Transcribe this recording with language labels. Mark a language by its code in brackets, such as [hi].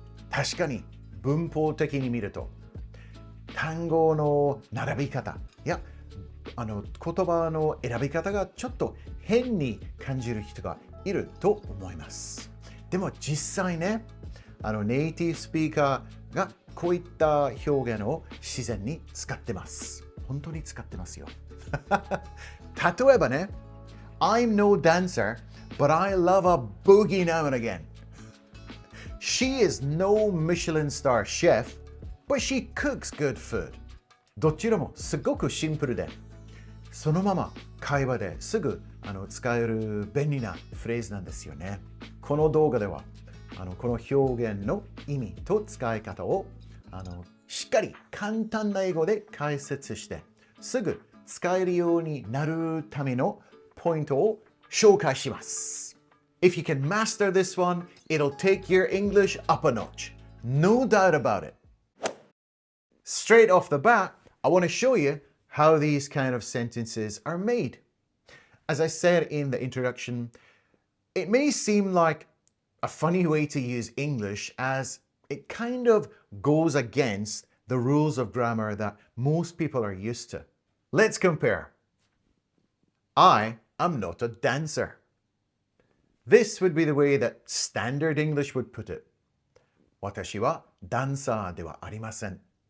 [ja] 確かに文法的に見ると、単語の並び方、言葉の選び方がちょっと変に感じる人がいると思います。でも実際ね、ネイティブスピーカーがこういった表現を自然に使ってます。本当に使ってますよ。例えばね、 [en] I'm no dancer, but I love a boogie now and again. She is no Michelin star chef, but she cooks good food. [ja] どちらもすごくシンプルで、そのまま会話ですぐ使える便利なフレーズなんですよね。この動画ではこの表現の意味と使い方をしっかり簡単な英語で解説してすぐ使えるようになるためのポイントを紹介します。 [en] If you can master this one, it'll take your English up a notch. No doubt about it. Straight off the bat, I want to show you how these kind of sentences are made. As I said in the introduction, it may seem like a funny way to use English as it kind of goes against the rules of grammar that most people are used to. Let's compare. I am not a dancer. This would be the way that standard English would put it. [ja] 私はダンサーではありません。